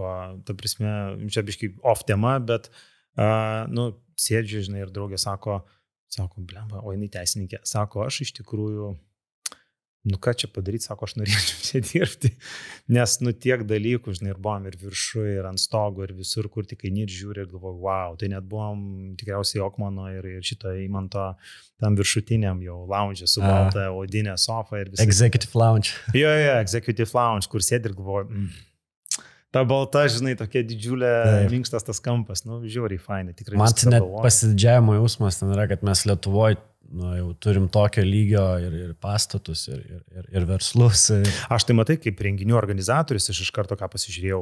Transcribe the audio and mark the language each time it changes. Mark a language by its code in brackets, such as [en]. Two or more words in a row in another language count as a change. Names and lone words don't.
[lt] Ta prasme, čia biškai off tema, bet sėdžiu, ir draugė sako, blemba, o jinai teisininkė, sako, aš iš tikrųjų, ką čia padaryti, sako, aš norėčiau čia dirbti, nes tiek dalykų, ir buvom ir viršuje, ir ant stogo, ir visur, kur tik eini ir žiūri, ir galvoju, wow, tai net buvom tikriausiai Okmano ir šito įmanto tam viršutiniam jau lounge su balta odinė sofa ir visą. [en] Executive lounge. Jo, executive lounge, [lt] kur sėdi ir galvoju, ta balta, tokia didžiulė, minkštas tas kampas, žiauriai fainai, tikrai. Man tai net pasididžiavimo jausmas ten yra, kad mes Lietuvoje jau turim tokio lygio ir pastatus, ir verslus. Aš tai matai, kaip renginių organizatorius, aš iš karto ką pasižiūrėjau.